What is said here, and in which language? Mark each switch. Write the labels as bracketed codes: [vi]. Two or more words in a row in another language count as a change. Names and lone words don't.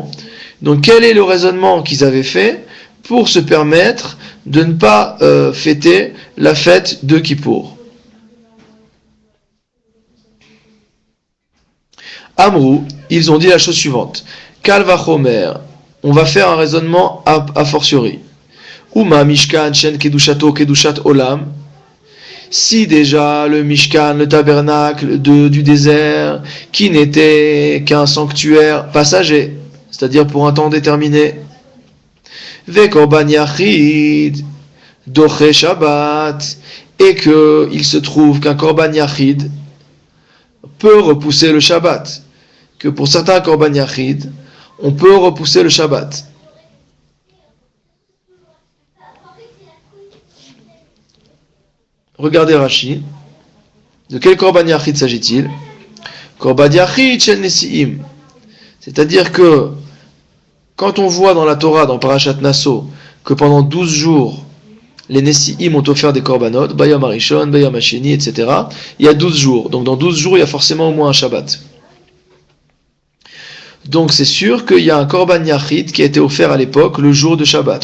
[fr] Donc, quel est le raisonnement qu'ils avaient fait pour se permettre de ne pas fêter la fête de Kippour? Amrou, ils ont dit la chose suivante. [he] קל וחומר, [fr] on va faire un raisonnement a fortiori. [he] ומה משכן שאין קדושתו קדושת עולם. [fr] Si déjà le mishkan, le tabernacle du désert, qui n'était qu'un sanctuaire passager, c'est-à-dire pour un temps déterminé, [he] וקרבן יחיד דוחה שבת, [fr] et que il se trouve qu'un [he] קרבן יחיד [fr] peut repousser le Shabbat, que pour certains [he] קרבן יחיד, [fr] on peut repousser le Shabbat. Regardez Rashi. De quel [he] קרבן יחיד [fr] s'agit-il? [he] קרבן יחיד של נשיאים. [fr] C'est-à-dire que quand on voit dans la Torah, dans Parashat Nasso, que pendant 12 jours, les Nesi'im ont offert des korbanot, [he] ביום הראשון, ביום השני, [fr] etc. Il y a 12 jours. Donc dans 12 jours, il y a forcément au moins un Shabbat. Donc c'est sûr qu'il y a un [he] קרבן יחיד [fr] qui a été offert à l'époque le jour de Shabbat.